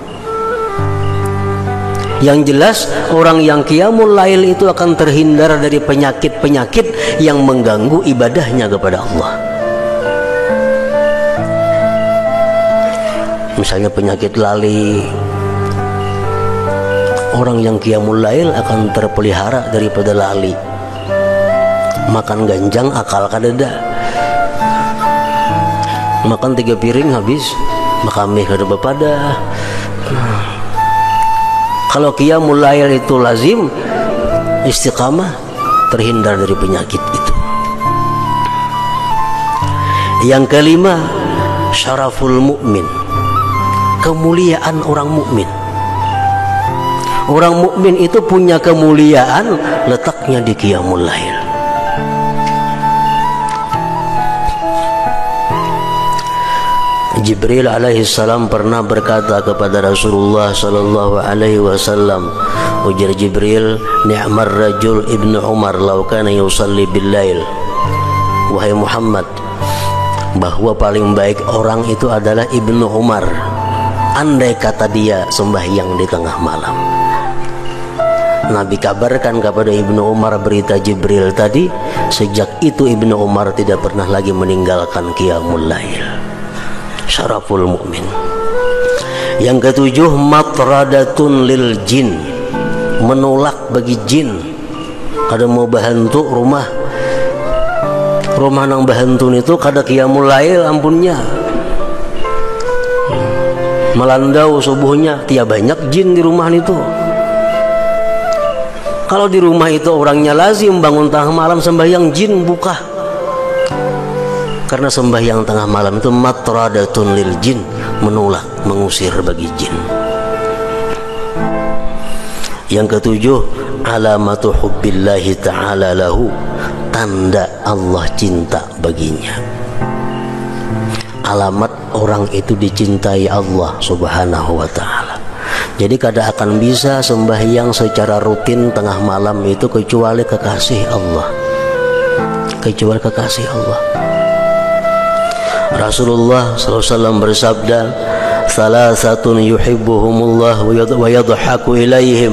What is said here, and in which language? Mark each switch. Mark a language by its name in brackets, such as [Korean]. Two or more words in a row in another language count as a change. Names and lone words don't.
[Indonesian] Yang jelas, orang yang [Arabic] قيام الليل [Indonesian] itu akan terhindar dari penyakit-penyakit yang mengganggu ibadahnya kepada Allah. Misalnya penyakit lali. Orang yang [Arabic] قيام الليل [Indonesian] akan terpelihara daripada lali. [Banjar] Makan ganjang akal kadeda, makan 3 piring habis, makamih kada bepada. [Indonesian] Kalau [Arabic] قيام الليل [Indonesian] itu lazim, istiqamah, terhindar dari penyakit itu. Yang kelima, [Arabic] شرف المؤمن, [Indonesian] kemuliaan orang mukmin. Orang mukmin itu punya kemuliaan, letaknya di [Arabic] قيام الليل. [Indonesian] Jibril [Arabic] عليه السلام [Indonesian] pernah berkata kepada Rasulullah [Arabic] صلى الله عليه وسلم, [Indonesian] ujar Jibril, [Arabic] نعم الرجل ابن عمر لو كان يصلي بالليل. [Indonesian] Wahai Muhammad, bahwa paling baik orang itu adalah Ibnu Umar, andai kata dia sembahyang di tengah malam. Nabi kabarkan kepada Ibnu Umar berita Jibril tadi. Sejak itu Ibnu Umar tidak pernah lagi meninggalkan [Arabic] قيام الليل. شرف المؤمن. [Indonesian] Yang ketujuh, [Arabic] مطردة للجن, [Indonesian] menolak bagi jin. [Banjar] Kada mau bahantu rumah nang bahantun itu kada [Arabic] قيام الليل [Banjar] ampunnya. Melandau subuhnya, tiap banyak jin di rumah itu. [Indonesian] Kalau di rumah itu orangnya lazim bangun tengah malam sembahyang, jin buka. Karena sembahyang tengah malam itu [Arabic] مطردة للجن, [Indonesian] menolak, mengusir bagi jin. Yang ketujuh, [Arabic] علامة حب الله تعالى له, [Indonesian] tanda Allah cinta baginya. Alamat orang itu dicintai Allah [Arabic] سبحانه وتعالى. [Indonesian] Jadi kada akan bisa sembahyang secara rutin tengah malam itu kecuali kekasih Allah. Kecuali kekasih Allah. Rasulullah SAW bersabda, [Arabic] "ثلاثة يحبهم الله ويضحك إليهم."